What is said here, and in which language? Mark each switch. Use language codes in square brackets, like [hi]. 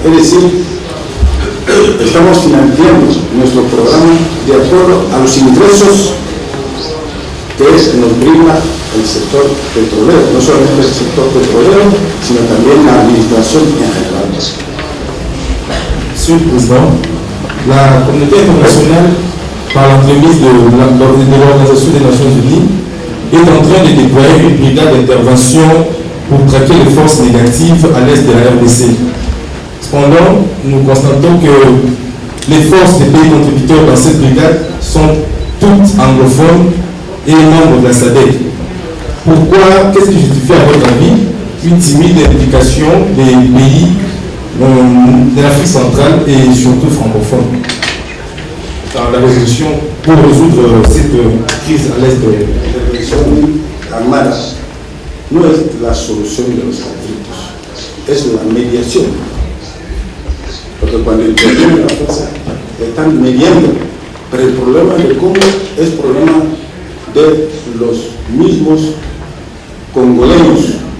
[es] Es decir, estamos financiando nuestro programa de acuerdo a los ingresos que nos brinda el sector petrolero, no solamente el sector petrolero, sino también la administración en general. [fr] Monsieur le Président, la communauté internationale, par l'entremise de l'Organisation des Nations Unies, est en train de déployer une brigade d'intervention pour traquer les forces négatives à l'est de la RDC. Cependant, nous constatons que les forces des pays contributeurs dans cette brigade sont toutes anglophones et membres de la SADC. Pourquoi, qu'est-ce qui justifie à votre avis une timide implication des pays de l'Afrique centrale et surtout francophones dans la résolution pour résoudre cette crise à l'est de [es] la résolution armada no es la solución de los conflictos, es la mediación. Porque cuando interviene la fuerza, están mediando, pero el problema de Congo es problema de los mismos congoleños.